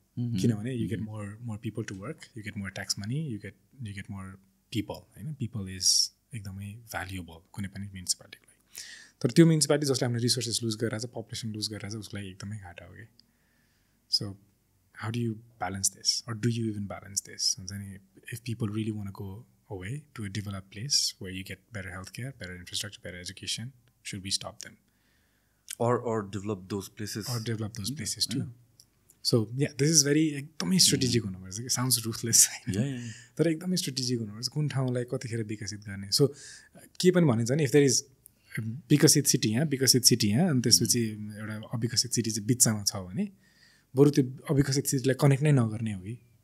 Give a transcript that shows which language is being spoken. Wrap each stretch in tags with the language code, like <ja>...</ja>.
<en>किनभने you get more people to work, you get more tax money, you get more people</en> <ne>होइन. People is एकदमै valuable कुनै पनि म्युनिसिपालिटीको लागि. तर त्यो म्युनिसिपालिटी जसले हामीले रिसोर्सेस लुज गरेर छ, पपुलेसन लुज गरेर छ, उसको लागि एकदमै घाटा हो कि.</ne> <en>So how do you balance this, or do you even balance this?</en> <ne>हुन्छ नि,</ne> <en>If people really wanna go away to a developed place where you get better healthcare, better infrastructure, better education, should we stop them? Or develop those places. Or develop those places too. So yeah, this is very</en> <ne>एकदमै strategic हुनुपर्छ.</ne> <en>Sounds ruthless.</en> <ne>तर एकदमै strategic हुनुपर्छ. कुन ठाउँलाई कतिखेर विकसित गर्ने. So के पनि भनिन्छ नि,</ne> <en>if there is</en> <ne>विकसित सिटी यहाँ, विकसित सिटी यहाँ, अनि त्यसपछि एउटा अविकसित सिटी चाहिँ बिचमा छ भने बरु त्यो अविकसित सिटीलाई कनेक्ट नै नगर्ने हो कि.</ne>